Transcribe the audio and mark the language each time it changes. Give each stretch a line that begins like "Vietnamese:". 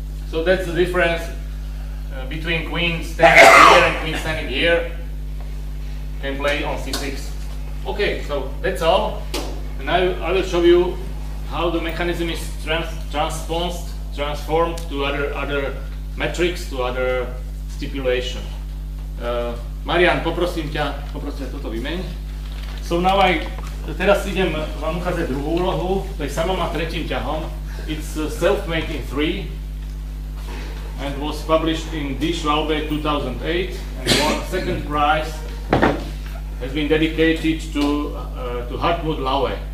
English: So that's the difference between queen standing here and queen standing here. Can play on C6. Okay, so that's all. And now I will show you how the mechanism is transformed to other metrics, to other stipulation.
Slovak: Marian, poprosím ťa toto vymeň.
English: So now
Slovak: teraz idem vám ukázať druhú úlohu, to je samom a tretím ťahom.
English: It's self-made in 3 and was published in Die Schwalbe 2008 and won second prize. Has been dedicated to Hartmut Laue.